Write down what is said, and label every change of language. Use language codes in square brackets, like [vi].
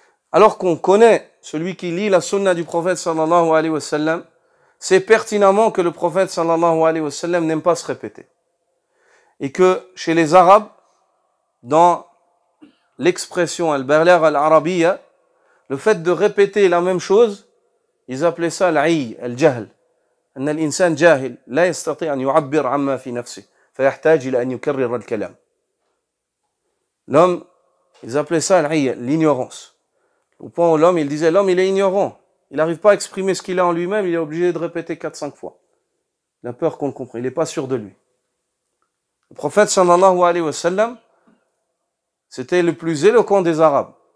[fr] Alors qu'on connaît celui qui lit la sunna du prophète sallallahu alayhi wa sallam, c'est pertinemment que le prophète sallallahu alayhi wa sallam n'aime pas se répéter. Et que chez les Arabes, dans l'expression al-balagha al-arabiyya, le fait de répéter la même chose, ils appelaient ça al-'ay, al-jahl. [ar] أن الإنسان جاهل لا يستطيع أن يعبر عما في نفسه فيحتاج إلى أن يكرر الكلام. [fr] L'homme, ils appelaient ça al-'ay, l'ignorance. Au point où l'homme, il disait, l'homme il est ignorant, il n'arrive pas à exprimer ce qu'il a en lui-même, il est obligé de répéter 4-5 fois. Il a peur qu'on le comprenne, il n'est pas sûr de lui. Le prophète sallallahu alayhi wa sallam, c'était le plus éloquent des Arabes.